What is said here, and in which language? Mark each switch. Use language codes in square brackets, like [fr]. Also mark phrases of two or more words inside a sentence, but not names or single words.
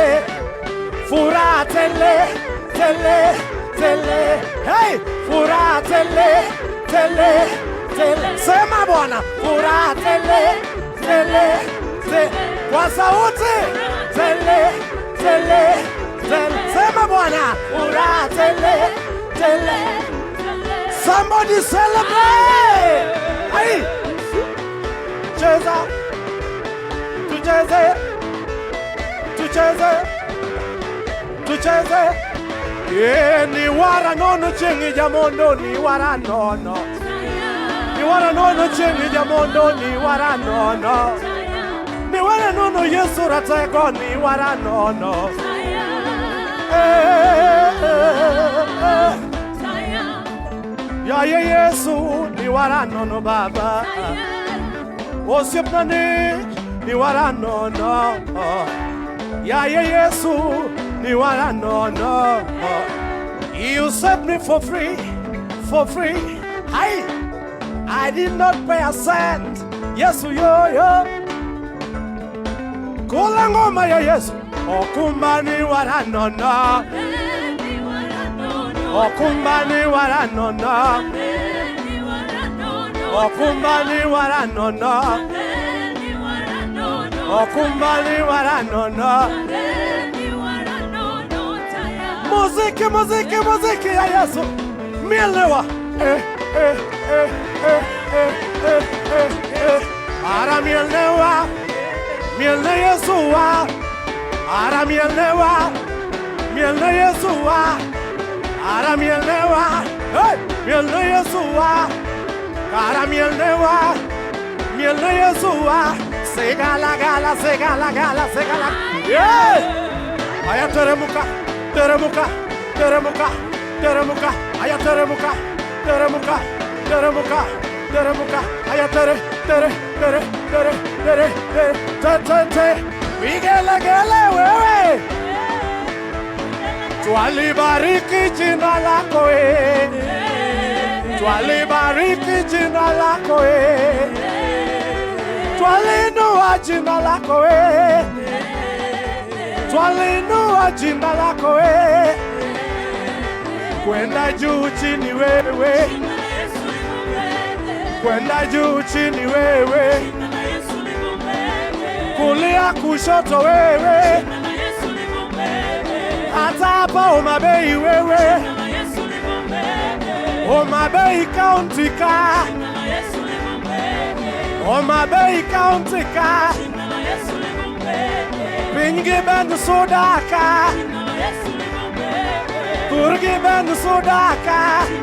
[sw] Furaha tele, tele, tele. Hey! Furaha tele, tele, tele. Sema Bwana. Furaha tele, tele, tele. Kwa sauti. Tele, tele, tele. Sema Bwana. Furaha tele, tele. [en] Somebody celebrate. Hey! [sw] Cheza. Tucheze. Tucheze. Tucheze. Yeah, [luo] ni wara nono chengi jamondo ni wara nono. Ni wara nono chengi jamondo ni wara nono. Ni wara nono Yesu rateko ni wara nono. Ya Yesu ni wara nono baba. Osiepnani ni wara nono. Ya Yesu ni wara nono. [en] You set me for free, for free. I did not pay a cent. [sw] Yesu yo. Kula ngoma ya Yesu. [luo] Okumba ni wara nono. Okumba ni wara nono. Okumbali waranono. Okumbali waranono. [sw] Muziki, muziki, muziki ya Yesu. [luo] Mielewa. Ara mielewa. Miele Yesua. Ara mielewa. Miele Yesua. Ara mielewa. Miele Yesua. Ara mielewa. Miele Yesua. Segala gala, segala gala, segala. Yeah. [sw] Aya teremuka, teremuka, teremuka, teremuka. Aya teremuka, teremuka, teremuka, teremuka. Aya tere, tere, tere, tere, tere, tere, tere, tere, tere. Migele gele wewe. Twalibariki jina lako we. Twalibariki jina lako we. Twalinua jina lako we. Twalinua jina lako we. Kwenda juu chini wewe. Kwenda juu chini wewe. Kulia kushoto wewe. Hata hapa Homa Bay wewe. [luo] Homa Bay County ka. Homa Bay County ka. Pingi Ben Sudaka. Kurgi Ben Sudaka.